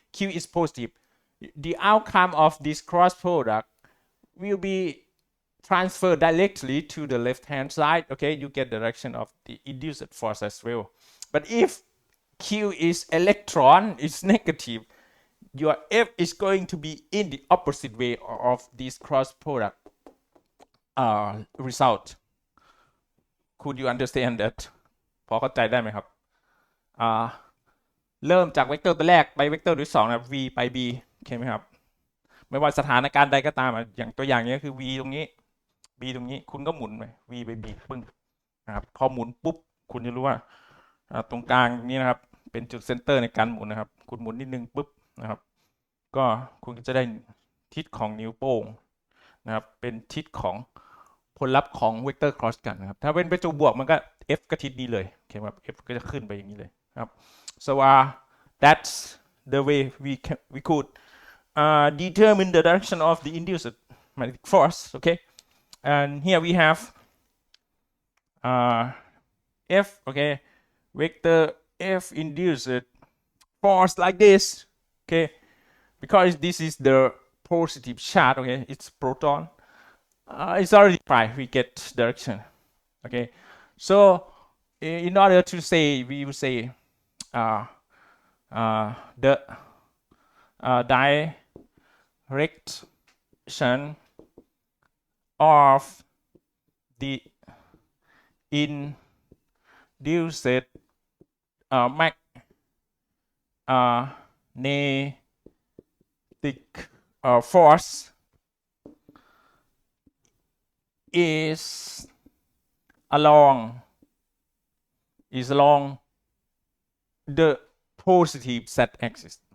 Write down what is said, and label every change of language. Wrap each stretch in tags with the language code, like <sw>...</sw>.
<en>Q is positive, the outcome of this cross product will be transferred directly to the left hand side, okay, you get the direction of the induced force as well. But if q is electron, is negative, your f is going to be in the opposite way of this cross product result. Could you understand that?</en> <th>พอเข้าใจได้ไหมครับเริ่มจากเวกเตอร์ตัวแรกไปเวกเตอร์ที่2นะ v ไป b โอเคไหมครับไม่ว่าสถานการณ์ใดก็ตามอย่างตัวอย่างนี้คือ v ตรงนี้ b ตรงนี้คุณก็หมุนไป v ไป b ปึ้งนะครับพอหมุนปุ๊บคุณจะรู้ว่า ตรงกลางนี้นะครับเป็นจุดเซนเตอร์ในการหมุนนะครับคุณหมุนนิดนึงปุ๊บนะครับก็คุณก็จะได้ทิศของนิ้วโป้งนะครับเป็นทิศของ ผลลัพธ์ของเวกเตอร์ครอสกันนะครับถ้าเป็นประจุบวกมันก็ f ก็ทิศนี้เลยโอเคครับ f ก็จะขึ้นไปอย่างนี้เลยครับ</th> <en>so that's the way we could determine the direction of the induced magnetic force, okay, and here we have f, okay, vector f induced force like this, okay, because this is the positive charge, okay, it's proton, it's already defined, we get direction, okay. So in order to say, we will say the direction of the induced magnetic force is along the positive z-axis.</en>